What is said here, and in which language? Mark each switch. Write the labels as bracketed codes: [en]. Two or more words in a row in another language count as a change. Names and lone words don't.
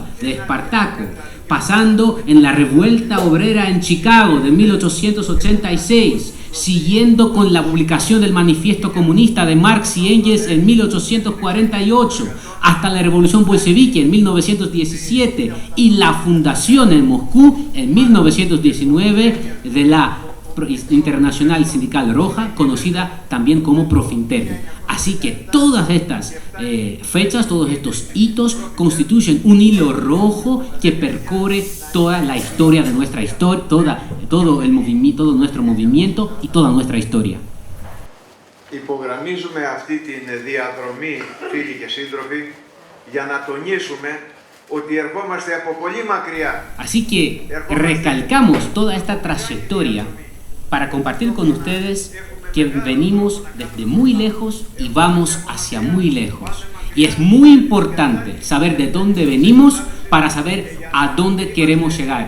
[es] de Espartaco, pasando en la revuelta obrera en Chicago de 1886, siguiendo con la publicación del Manifiesto Comunista de Marx y Engels en 1848, hasta la Revolución Bolchevique en 1917 y la fundación en Moscú en 1919 de la Internacional Sindical Roja, conocida también como Profintern. Así que todas estas fechas, todos estos hitos constituyen un hilo rojo que percorre toda la historia de nuestra historia, todo nuestro movimiento y toda nuestra historia. [el] Υπογραμμίζουμε αυτή την διαδρομή, φίλοι και σύντροφοι, για να τονίσουμε ότι ερχόμαστε από πολύ μακριά. [es] Así que recalcamos toda esta trayectoria para compartir con ustedes que venimos desde muy lejos y vamos hacia muy lejos. Y es muy importante saber de dónde venimos para saber a dónde queremos llegar.